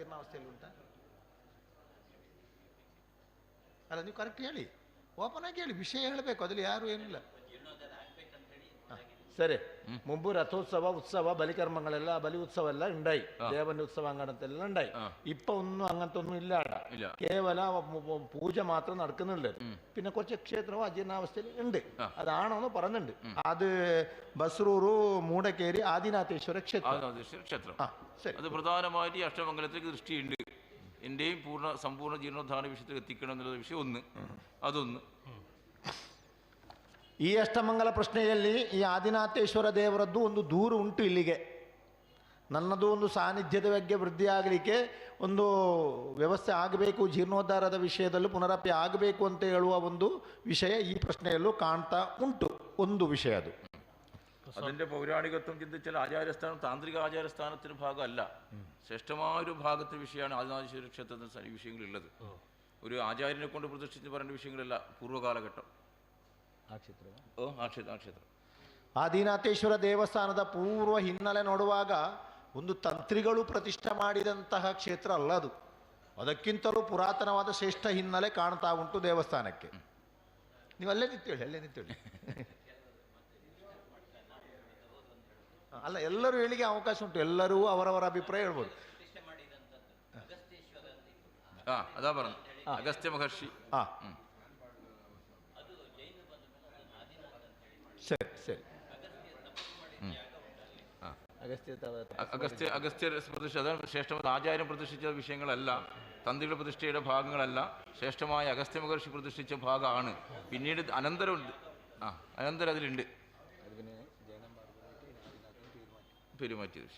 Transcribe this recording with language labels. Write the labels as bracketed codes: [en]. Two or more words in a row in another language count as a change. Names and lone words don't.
[kn] ಜೀರ್ಣಾವಸ್ಥೆಯಲ್ಲಿ ಉಂಟಾ? ಅಲ್ಲ, ನೀವು ಕರೆಕ್ಟ್ ಹೇಳಿ, ಓಪನ್ ಆಗಿ ಹೇಳಿ, ವಿಷಯ ಹೇಳಬೇಕು, ಅದ್ರಲ್ಲಿ ಯಾರು ಏನಿಲ್ಲ. [ml] ಸರಿ, മുമ്പ് [kn] ರಥೋತ್ಸವ ಉತ್ಸವ [ml] ബലികർമ്മങ്ങളെല്ലാം ബലി ഉത്സവം എല്ലാം ഉണ്ടായി, ദേവന്റെ ഉത്സവം അങ്ങനത്തെല്ലാം ഉണ്ടായി. ഇപ്പൊ ഒന്നും അങ്ങനത്തെ ഒന്നും ഇല്ല, കേവല പൂജ മാത്രം നടക്കുന്നുണ്ട്. പിന്നെ കുറച്ച് ക്ഷേത്രവും അജീർണാവസ്ഥയിൽ ഉണ്ട്, അതാണോന്ന് പറയുന്നുണ്ട്. അത് ബസ്രൂರು മൂടക്കേരി ആദിനാഥേശ്വര ക്ഷേത്രം. അത് പ്രധാനമായിട്ട് ഈ അഷ്ടമംഗലത്തിലേക്ക് ദൃഷ്ടിയുണ്ട്. എൻ്റെയും സമ്പൂർണ്ണ ജീർണോദ്ധാരണ വിഷയത്തിൽ എത്തിക്കണം എന്നുള്ള വിഷയം ഒന്ന്, അതൊന്ന്. [kn] ಈ ಅಷ್ಟಮಂಗಲ ಪ್ರಶ್ನೆಯಲ್ಲಿ ಈ ಆದಿನಾಥೇಶ್ವರ ದೇವರದ್ದು ಒಂದು ದೂರು ಉಂಟು ಇಲ್ಲಿಗೆ. ನನ್ನದು ಒಂದು ಸಾನ್ನಿಧ್ಯದ ಬಗ್ಗೆ ವೃದ್ಧಿ ಆಗಲಿಕ್ಕೆ ಒಂದು ವ್ಯವಸ್ಥೆ ಆಗಬೇಕು, ಜೀರ್ಣೋದ್ಧಾರದ ವಿಷಯದಲ್ಲೂ ಪುನರಪಿ ಆಗಬೇಕು ಅಂತ ಹೇಳುವ ಒಂದು ವಿಷಯ ಈ ಪ್ರಶ್ನೆಯಲ್ಲೂ ಕಾಣ್ತಾ ಉಂಟು. ಒಂದು ವಿಷಯ ಅದು. [ml] അതിൻ്റെ പൗരാണികത്വം ചിന്തിച്ചാൽ ആചാര്യസ്ഥാനം താന്ത്രിക ആചാരസ്ഥാനത്തിന് ഭാഗമല്ല, ശ്രേഷ്ഠമായൊരു ഭാഗത്തെ വിഷയമാണ് ആദിനാഥേശ്വര ക്ഷേത്രത്തിൽ ഈ വിഷയങ്ങളുള്ളത്. ഒരു ആചാര്യനെ കൊണ്ട് പ്രതിഷ്ഠിച്ച് പറയേണ്ട വിഷയങ്ങളല്ല പൂർവ്വകാലഘട്ടം. [kn] ಆ ಕ್ಷೇತ್ರ ಆ ಕ್ಷೇತ್ರ ಆದಿನಾಥೇಶ್ವರ ದೇವಸ್ಥಾನದ ಪೂರ್ವ ಹಿನ್ನೆಲೆ ನೋಡುವಾಗ ಒಂದು ತಂತ್ರಿಗಳು ಪ್ರತಿಷ್ಠೆ ಮಾಡಿದಂತಹ ಕ್ಷೇತ್ರ ಅಲ್ಲ ಅದು. ಅದಕ್ಕಿಂತಲೂ ಪುರಾತನವಾದ ಶ್ರೇಷ್ಠ ಹಿನ್ನೆಲೆ ಕಾಣ್ತಾ ಉಂಟು ದೇವಸ್ಥಾನಕ್ಕೆ. ನೀವು ಅಲ್ಲೇ ನಿಂತೇಳಿ ಅಲ್ಲ, ಎಲ್ಲರೂ ಹೇಳಿಕೆ ಅವಕಾಶ ಉಂಟು, ಎಲ್ಲರೂ ಅವರವರ ಅಭಿಪ್ರಾಯ ಹೇಳ್ಬೋದು. ಅದ പറഞ്ഞു ಅಗಸ್ತ್ಯ ಮಹರ್ಷಿ. ಸರಿ ಸರಿ, [ml] അഗസ്ത്യ പ്രതിഷ്ഠ, അതാണ് ശ്രേഷ്ഠമായ ആചാര്യം പ്രതിഷ്ഠിച്ച വിഷയങ്ങളല്ല, തന്ത്രികളുടെ പ്രതിഷ്ഠയുടെ ഭാഗങ്ങളല്ല, ശ്രേഷ്ഠമായ അഗസ്ത്യ മഹർഷി പ്രതിഷ്ഠിച്ച ഭാഗമാണ്. പിന്നീട് അനന്തരമുണ്ട്, അനന്തരം അതിലുണ്ട് പെരുമാറ്റിയ വിഷയം.